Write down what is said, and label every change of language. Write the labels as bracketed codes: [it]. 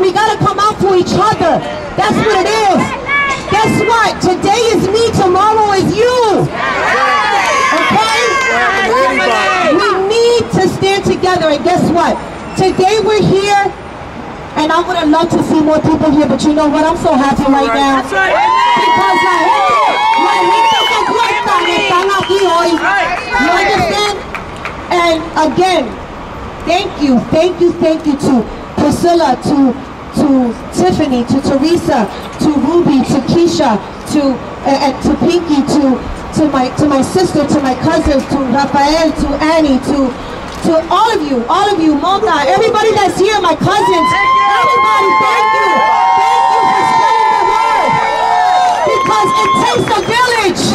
[en] We gotta come out for each other. That's what it is. Guess what? Today is me, tomorrow is you. Okay? We need to stand together, and guess what? Today we're here, and I would have loved to see more people here, but you know what? I'm so happy right now. [es] Because la gente que cuesta están aquí hoy. [en] You understand? And again, thank you to Priscilla, to Tiffany, to Teresa, to Ruby, to Keisha, to Pinky, to my sister, to my cousins, to Rafael, to Annie, to all of you, Mona, everybody that's here, my cousins, everybody, thank you for spreading the word, because it takes a village.